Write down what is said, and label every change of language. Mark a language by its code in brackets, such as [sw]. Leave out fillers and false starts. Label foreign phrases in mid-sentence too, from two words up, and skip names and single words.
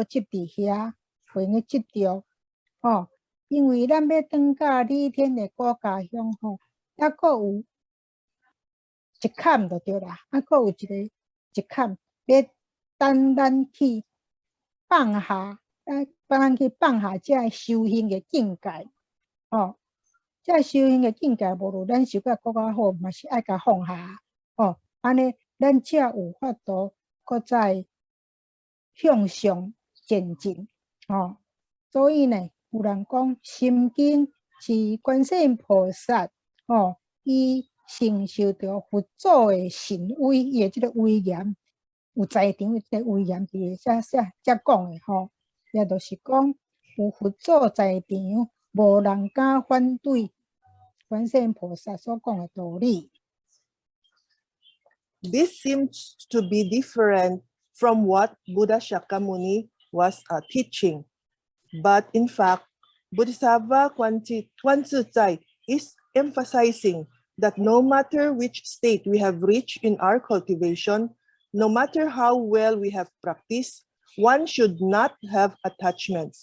[nan] 执伫遐，袂用执着，因为咱要转到理天的国家乡还阁有一坎就对啦，还阁有一坎要等咱去放下，帮咱去放下这修行的境界，这修行的境界，无论咱修甲更较好，嘛是爱甲放下。安尼咱才有法度搁再向上前进。所以呢，有人讲心经是观世音菩萨，伊承受着佛祖的神威，伊的这个威严，有在场的这个威严，才讲的也就是讲有佛祖在场，无人敢反对观世音菩萨所讲的道理。 [en] This seems to be different from what Buddha Shakyamuni was teaching. But in fact, Bodhisattva Kwanzizai is emphasizing that no matter which state we have reached in our cultivation, no matter how well we have practiced, one should not have attachments.